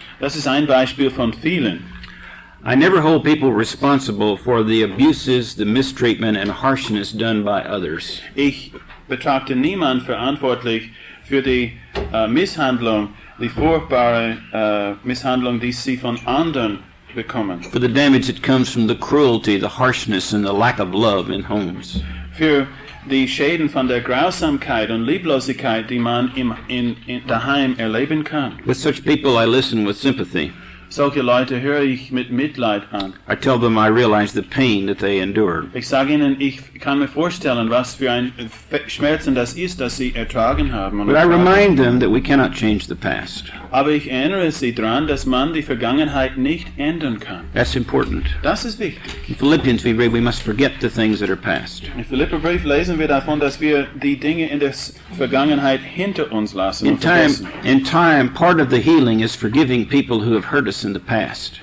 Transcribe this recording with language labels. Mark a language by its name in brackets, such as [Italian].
[German] Das ist ein Beispiel von vielen. [English] I never hold people responsible for the abuses, the mistreatment, and harshness done by others. [German] Ich betrachte niemand verantwortlich für die Misshandlung, die furchtbare Misshandlung, die sie von anderen bekommen. [English] For the damage that comes from the cruelty, the harshness, and the lack of love in homes. [German] Für die Schäden von der Grausamkeit und Lieblosigkeit, die man in daheim erleben kann. [English] With such people, I listen with sympathy. [German] Solche Leute höre ich mit Mitleid an. [English] I tell them I realize the pain that they endured. [German] Ich sage ihnen, ich kann mir vorstellen, was für ein Schmerzen das ist, das sie ertragen haben. [English] But I remind them that we cannot change the past. [German] Aber ich erinnere sie daran, dass man die Vergangenheit nicht ändern kann. [English] That's important. [German] Das ist wichtig. [English] In Philippians we read we must forget the things that are past. [German] Im Philipperbrief lesen wir davon, dass wir die Dinge in der Vergangenheit hinter uns lassen und vergessen. [English] In time, part of the healing is forgiving people who have hurt us in the past.